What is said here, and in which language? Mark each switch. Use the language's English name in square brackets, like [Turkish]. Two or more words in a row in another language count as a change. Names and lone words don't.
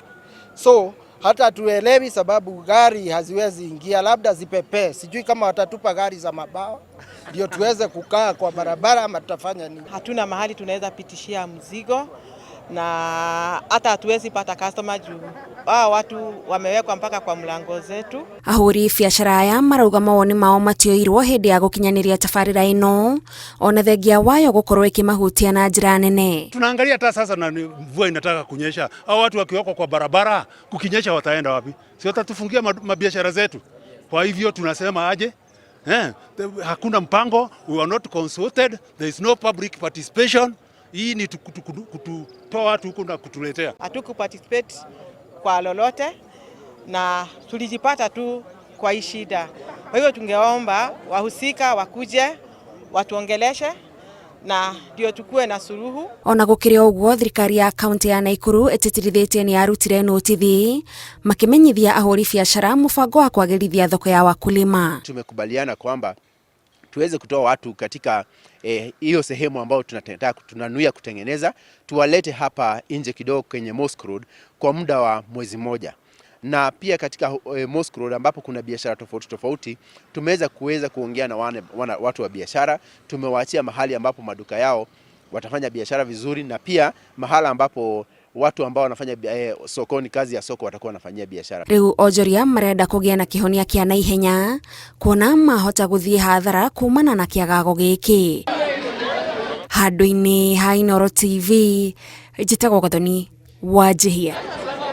[Swahili] So hata tuelewi sababu gari haziwezi ingia, labda zipepee. Sijui kama watatupa gari za mabawa ndio tuweze kukaa kwa barabara ama tutafanya nini. Hatuna mahali tunaweza pitishia mzigo na hata hatuwezi pata customer juu watu wamewekwa mpaka kwa mlango zetu. [Kikuyu] Ahũri biacara aya marauga mawoni mao matioirwo hindi ya gukinyaniria tabarĩra ino ona thengia wayo gũkorwo ikimahutia na njĩra nene. [Swahili] Tunaangalia hata sasa na mvua inataka kunyesha, hao watu wakiwekwa kwa barabara kukinyesha wataenda wapi? Si watatufungia mabiashara zetu. Kwa hivyo tunasema aje? Hakuna mpango, [English] we are not consulted, there is no public participation. [Swahili] Hii ni kutoa watu huku na kutuletea. Hatuku participate kwa lolote na tulijipata tu kwa hii shida. Kwa hivyo tungeomba wahusika wakuje watuongeleshe na ndio tukue na suluhu. [Kikuyu] Ona gũkĩrĩ ũguo thirikari ya kaunti ya Naikuru ĩtĩtĩrithĩtie nĩ yarutire notithi makimenyithia ahũri biacara mũbango wa kwagĩrithia thoko ya wakulima. [Swahili] Tumekubaliana kwamba tuweze kutoa watu katika hiyo sehemu ambayo tunanuia kutengeneza, tuwalete hapa nje kidogo kwenye Mosque Road kwa muda wa mwezi mmoja. Na pia katika Mosque Road ambapo kuna biashara tofauti tumeweza kuongea na watu wa biashara, tumewaachia mahali ambapo maduka yao watafanya biashara vizuri, na pia mahala ambapo watu ambao wanafanya sokoni kazi ya soko watakuwa wanafanyia biashara. [Kikuyu] Riu onjoria marenda kũgĩa na kĩhonia kĩa naihenya kuona mahota gũthiĩ hathara kumana na kĩagago gĩkĩ. Handũ-inĩ ha Inooro TV, njĩtagwo Gathoni Wanjihia.